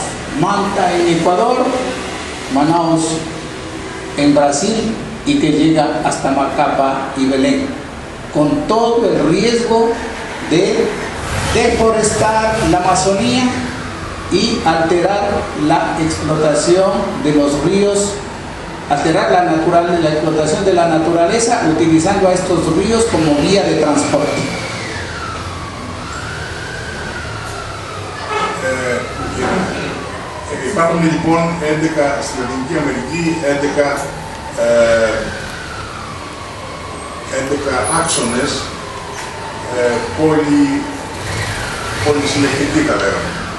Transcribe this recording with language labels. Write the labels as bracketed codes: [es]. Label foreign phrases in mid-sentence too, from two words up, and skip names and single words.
[es] Manta en Ecuador, Manaus en Brasil y que llega hasta Macapa y Belén, con todo el riesgo de deforestar la Amazonía y alterar la explotación de los ríos, alterar la explotación de la naturaleza utilizando a estos ríos como vía de transporte. [el] Υπάρχουν λοιπόν 11 στη Λατινική Αμερική, 11 άξονες πολυσυλλεκτικοί θα λέγαμε.